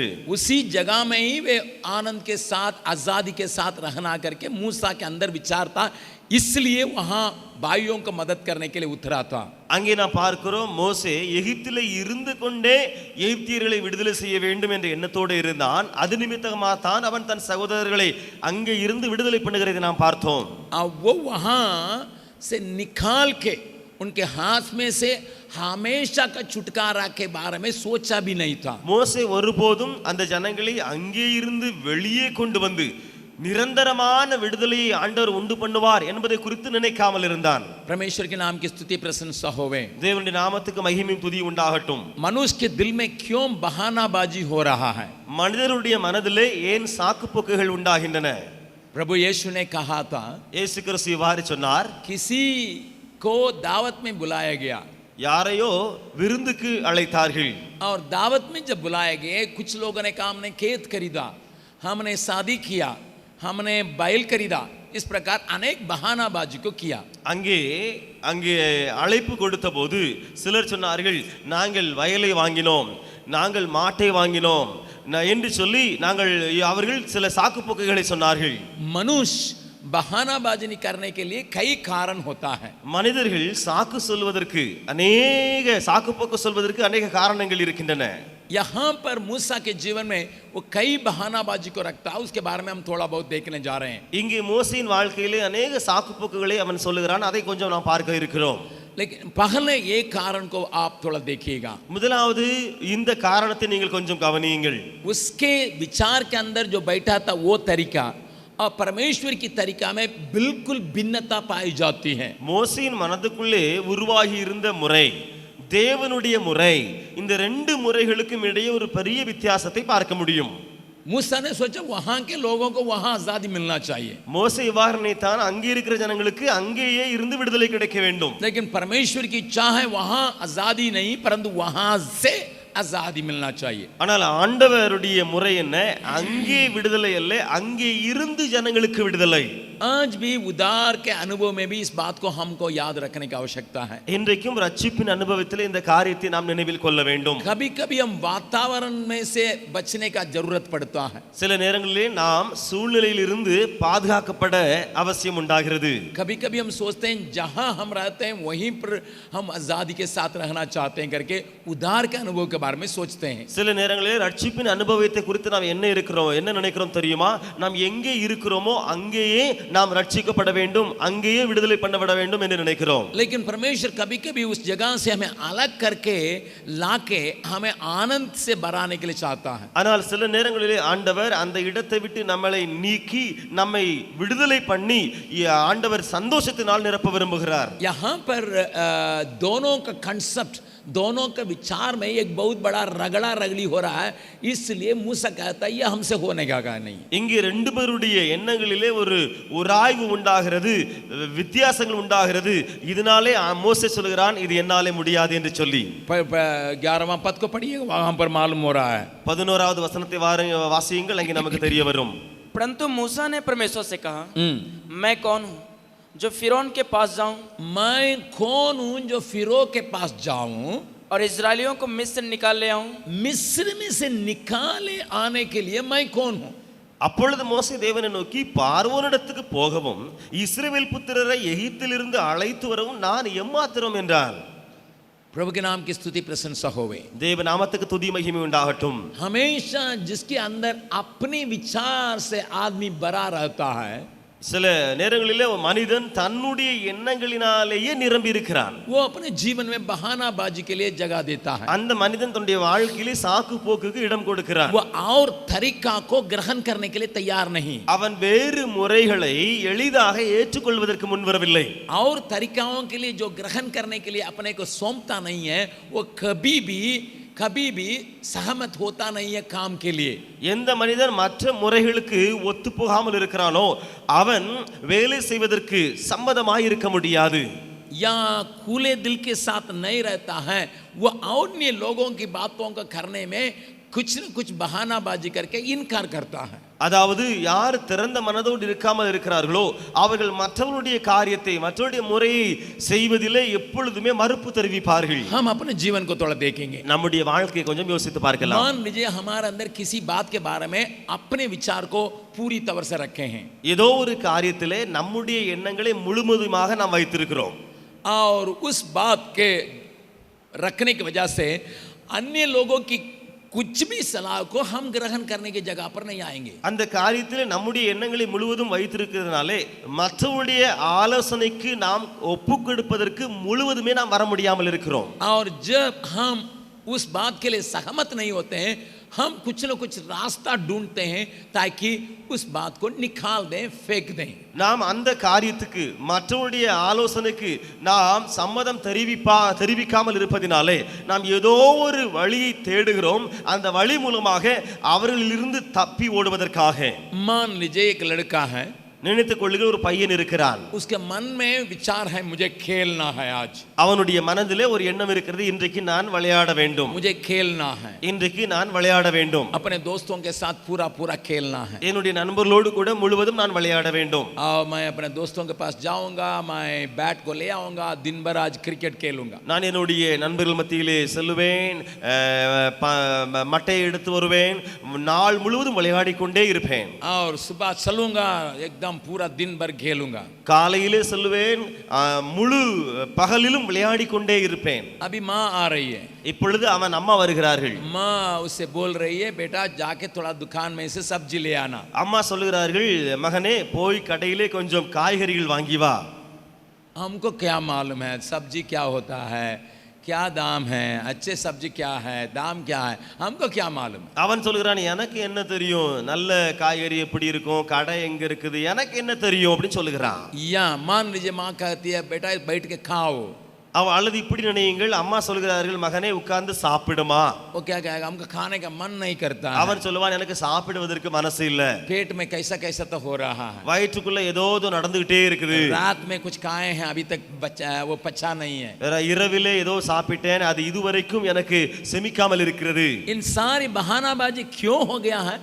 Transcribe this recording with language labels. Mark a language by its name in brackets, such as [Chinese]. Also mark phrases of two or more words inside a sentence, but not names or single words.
[Hindi] उसी जगह में ही वे आनंद के साथ आजादी के साथ रहना करके मूसा के अंदर विचार था, इसलिए वहां भाइयों को मदद करने के लिए उतरा था. [Tamil] அங்கே நாம் பார்க்கிறோம் மோசே எகிப்திலே இருந்து கொண்டே எகிப்தியர்களை விடுதலை செய்ய வேண்டும் என்ற எண்ணத்தோடு இருந்தான். அது நிமித்தமாக தான் அவன் தன் சகோதரர்களை அங்கே இருந்து விடுதலை பண்ணுகிறதை நாம் பார்த்தோம். [Hindi] वो वहां से निकाल के उनके हाथ में से हमेशा का छुटकारा के बारे में सोचा भी नहीं था. [Tamil] மோசே ஒருபோதும் அந்த ஜனங்களை அங்கே இருந்து வெளியே கொண்டு வந்து நிரந்தரமான விடுதலையை ஆண்டவர் உண்டு பண்ணுவார் என்பதை குறித்து நினைக்காமல் இருந்தான். [Hindi] परमेश्वर के नाम की स्तुति प्रशंसा होवे. [Tamil] தேவனுடைய நாமத்துக்கு மகிமையும் துதியும் உண்டாகட்டும். [Hindi] मनुष्य के दिल में क्यों बहानाबाजी हो रहा है? [Tamil] மனிதருடைய மனதிலே ஏன் சாக்குப்போக்குகள் உண்டாகின்றன? [Hindi] प्रभु यीशु ने कहा था, [Tamil] இயேசு கிறிஸ்து இவ்வாறு சொன்னார், [Hindi] किसी को दावत में बुलाया गया [Tamil] யாரையோ விருந்துக்கு அழைத்தார்கள். [Hindi] और दावत में जब बुलाए गए कुछ लोगों ने कहा हमने खेत खरीदा, हमने शादी किया, हमने बैल खरीदा, इस प्रकार अनेक बहानाबाजी को किया. [Tamil] அங்கே அழைப்பு கொடுத்த போது சிலர் சொன்னார்கள் நாங்கள் வயலை வாங்கினோம், நாங்கள் மாட்டை வாங்கினோம் என்று சொல்லி அவர்கள் சில சாக்கு போக்குகளை சொன்னார்கள். [Hindi] मनुष्य बहानाबाजी करने के लिए कई कारण होता है. [Tamil] மனிதர்கள் சாக்கு சொல்வதற்கு சாக்கு போக்கு சொல்வதற்கு अनेक காரணங்கள் இருக்கின்றன. [Hindi] यहाँ पर मूसा के जीवन में वो कई बहानाबाजी को रखता है, उसके बारे में हम थोड़ा बहुत देखने जा रहे हैं. [Tamil] இங்கே மோசேயின் வாழ்க்கையிலே अनेक சாக்கு போக்குகளை அவன் சொல்லுகிறான், அதை கொஞ்சம் நாம் பார்க்க இருக்கிறோம். [Hindi] लेकिन पहले एक कारण को आप थोड़ा देखिएगा. [Tamil] முதலாவது இந்த காரணத்தை நீங்கள் கொஞ்சம் கவனியுங்கள். [Hindi] उसके विचार के अंदर जो बैठा था वो तरीका और परमेश्वर की तरीका में बिल्कुल भिन्नता पाई जाती है. [Tamil] மோசேயின் மனதுக்குள்ளே உருவாகி இருந்த முறை தேவனுடைய முறை, இந்த ரெண்டு முறைகளுக்கும் இடையே ஒரு பெரிய வித்தியாசத்தை பார்க்க முடியும். [Hindi] मूसा ने सोचा वहां के लोगों को वहां आजादी मिलना चाहिए, [Tamil] மோசே இவ்வாறு நினைத்தான், அங்கே இருக்கிற ஜனங்களுக்கு அங்கேயே இருந்து விடுதலை கிடைக்க வேண்டும். [Hindi] लेकिन परमेश्वर की इच्छा है वहां आजादी नहीं परंतु वहां से आजादी मिलना चाहिए. [Tamil] ஆனால் ஆண்டவருடைய முறை என்ன? அங்கே விடுதலை அல்ல, அங்கே இருந்து ஜனங்களுக்கு விடுதலை. [Hindi] आज भी उद्धार के अनुभव में भी इस बात को हमको याद रखने की आवश्यकता है. [Tamil] இன்றைக்கும் ரட்சிப்பின் அனுபவத்தில் இந்த காரியத்தை நாம் நினைவில் கொள்ள வேண்டும். [Hindi] कभी कभी हम वातावरण में से बचने का जरूरत पड़ता है. [Tamil] சில நேரங்களிலே நாம் சூழ்நிலையில் இருந்து பாதுகாக்கப்பட அவசியம் உண்டாகிறது. [Hindi] कभी कभी हम सोचते हैं जहां हम रहते हैं वहीं पर हम आजादी के साथ रहना चाहते हैं करके उद्धार के अनुभव के बारे में सोचते हैं. [Tamil] சில நேரங்களிலே ரட்சிப்பின் அனுபவத்தை குறித்து நாம் என்ன நினைக்கிறோம் தெரியுமா? நாம் எங்கே இருக்கிறோமோ அங்கேயே நாம் ரட்சிக்கப்பட வேண்டும், அங்கேயே விடுதலை பண்ணப்பட வேண்டும் என்று நினைக்கிறோம். [Hindi] लेकिन परमेश्वर कभी कभी उस जगह से हमें अलग करके लाके हमें आनंद से भराने के लिए चाहता है. [Tamil] ஆனால் சில நேரங்களிலே ஆண்டவர் அந்த இடத்தை விட்டு நம்மை நீக்கி நம்மை விடுதலை பண்ணி ஆண்டவர் சந்தோஷத்தினால் நிரப்ப விரும்புகிறார். [Hindi] यहाँ पर दोनों का कंसेप्ट, दोनों का विचार में एक बहुत बड़ा रगड़ा रगड़ी हो रहा है, इसलिए मूसा कहता है ये हमसे होने का नहीं. [Tamil] இங்கே ரெண்டு பேருடைய எண்ணங்களிலே ஒரு உராய்வு உண்டாகிறது, வித்தியாசங்கள் உண்டாகிறது. இதனாலே மோசே சொல்கிறான் இது என்னாலே முடியாது என்று சொல்லி. [Hindi] 11वां पद को पढ़िए, वहां पर मालूम हो रहा है. [Tamil] 11வது வசனத்தை வாசியுங்கள், அங்கே நமக்கு தெரிய வரும். [Hindi] परंतु मूसा ने परमेश्वर से कहा, मैं कौन हूँ जो फिरौन के पास जाऊं? मैं कौन हूं जो फिरौन के पास जाऊं और इजरायलियों को मिस्र निकाल ले आऊं? मिस्र में से निकाले आने के लिए मैं कौन हूं? [Tamil] அப்பொழுது மோசே தேவனை நோக்கி, பார்வோனிடத்துக்கு போகவும் இஸ்ரவேல் புத்திரரை எகிப்திலிருந்து அழைத்து வரவும் நான் எம்மாத்திரம் என்றான். [Hindi] प्रभु के नाम की स्तुति प्रशंसा होवे. [Tamil] தேவ நாமத்துக்கு துதி மகிமை உண்டாகட்டும். [Hindi] हमेशा जिसके अंदर अपने विचार से आदमी भरा रहता है, [Tamil] சில நேரங்களிலே மனிதன் தன்னுடைய எண்ணங்களினாலேயே நிரம்பி இருக்கிறான். [Hindi] वो अपने जीवन में बहानाबाजी के लिए जगह देता है. [Tamil] அந்த மனிதன் தன்னுடைய வாழ்க்கையிலே சாக்கு போக்குக்கு இடம் கொடுக்கிறான். [Hindi] वो और तरीका को ग्रहण करने के लिए तैयार नहीं. [Tamil] அவன் வேறு முறைகளை எளிதாக ஏற்றுக்கொள்வதற்கு முன்வரவில்லை. [Hindi] और तरीकाओं के लिए जो ग्रहण करने के लिए अपने को सौंपता नहीं है, वो कभी भी सहमत होता नहीं है काम के लिए. [Tamil] எந்த மனிதன் மற்ற முறைகளுக்கு ஒத்து போகாமல் இருக்கிறானோ அவன் வேலை செய்வதற்கு சம்மதமாய் இருக்க முடியாது. [Hindi] या खुले दिल के साथ नहीं रहता है, वो अन्य लोगों की बातों को करने में कुछ न कुछ बहानाबाजी करके इनकार करता है. [Tamil] அதாவது யார் திறந்த மனதோடு இருக்காமல் இருக்கிறார்களோ அவர்கள் மற்றவருடைய காரியத்தை மற்றவருடைய முறையை செய்வதிலே எப்பொழுதுமே மறுப்பு தெரிவிப்பார்கள். [Hindi] हम अपने जीवन को थोड़ा देखेंगे. [Tamil] நம்முடைய வாழ்க்கையை கொஞ்சம் யோசித்து பார்க்கலாம். [Hindi] मान लीजिए हमारे अंदर किसी बात के बारे में अपने विचार को पूरी तरह से रखे हैं, [Tamil] ஏதோ ஒரு காரியத்திலே நம்முடைய எண்ணங்களை முழுவதுமாக நாம் வைத்திருக்கிறோம். [Hindi] और उस बात के रखने की वजह से अन्य लोगों की कुछ भी सलाह को हम ग्रहण करने की जगह पर नहीं आएंगे. [Tamil] அந்த காரியத்திலே நம்முடைய எண்ணங்களை முழுவதும் வைத்திருக்கிறதுனாலே மற்றவருடைய ஆலோசனைக்கு நாம் ஒப்புக் கொடுப்பதற்கு முழுவதுமே நாம் வர முடியாமல் இருக்கிறோம். [Hindi] और जब हम उस बात के लिए सहमत नहीं होते हैं, हम कुछ न कुछ रास्ता ढूंढते हैं ताकि उस बात को निकाल दें, फेंक दें. [Tamil] நாம் அந்த காரியத்துக்கு மற்றவருடைய ஆலோசனைக்கு நாம் சம்மதம் தெரிவிக்காமல் இருப்பதினாலே நாம் ஏதோ ஒரு வழியை தேடுகிறோம், அந்த வழி மூலமாக அவர்களிலிருந்து தப்பி ஓடுவதற்காக. [Hindi] मान लीजिए एक लड़का है, [Tamil] நினைத்துக் கொள்ளுகிற ஒரு பையன் இருக்கிறான். [Hindi] उसके मन में विचार है मुझे खेलना है आज, [Tamil] அவனுடைய மனதிலே ஒரு எண்ணம் இருக்கிறது, இன்றைக்கு நான் விளையாட வேண்டும், [Hindi] मुझे खेलना है, [Tamil] இன்றைக்கு நான் விளையாட வேண்டும், [Hindi] अपने दोस्तों के साथ पूरा खेलना है. [Tamil] என்னுடைய நண்பர்களோடு கூட முழுவதும் நான் விளையாட வேண்டும். [Hindi] और मैं अपने दोस्तों के पास जाऊंगा, मैं बैट को ले आऊंगा, दिन भर आज क्रिकेट खेलूंगा. [Tamil] நான் என்னுடைய நண்பர்கள் மத்தியிலே செல்லுவேன், மட்டையை எடுத்து வருவேன், நாள் முழுவதும் விளையாடி கொண்டே இருப்பேன். [Hindi] और सुबह चलूंगा, एकदम पूरा दिन भर खेलूंगा. [Tamil] காலையிலே செல்லுவேன், முழு பகலிலும் விளையாடி கொண்டே இருப்பேன். [Hindi] अभी माँ आ रही है, [Tamil] இப்பொழுது அவன் அம்மா வருகிறார்கள். [Hindi] माँ उससे बोल रही है बेटा जाके थोड़ा दुकान में से सब्जी ले आना. [Tamil] அம்மா சொல்லுகிறார்கள், மகனே போய் கடையிலே கொஞ்சம் காய்கறிகள் வாங்கி வா. [Hindi] हमको क्या मालूम है सब्जी क्या होता है, क्या दाम है, अच्छे सब्जी क्या है, दाम क्या है, हमको क्या मालूम. [Tamil] அவன் சொல்கிறான், எனக்கு என்ன தெரியும், நல்ல காய்கறி எப்படி இருக்கும், கடை எங்க இருக்குது, எனக்கு என்ன தெரியும் அப்படின்னு சொல்லுகிறான். [Hindi] या मान लीजिए माँ कहती है बेटा बैठ के खाओ. [Tamil] அல்லது இப்படி நினையுங்கள், அம்மா சொல்கிறார்கள் மகனே உட்கார்ந்து சாப்பிடுமா. [Hindi] वो क्या कहेगा, हमको खाने का मन नहीं करता है, [Tamil] அவன் சொல்லுவான் எனக்கு சாப்பிடுவதற்கு மனசு இல்ல, [Hindi] पेट में कैसा कैसा तो हो रहा है, [Tamil] வயிற்றுக்குள்ள ஏதோ நடந்துகிட்டே இருக்குது, [Hindi] रात में कुछ खाए हैं अभी तक बचा वो पचा नहीं है, [Tamil] இரவிலே ஏதோ சாப்பிட்டேன் அது இதுவரைக்கும் எனக்கு செமிக்காமல் இருக்கிறது. [Hindi] इन सारी बहानाबाजी क्यों हो गया है?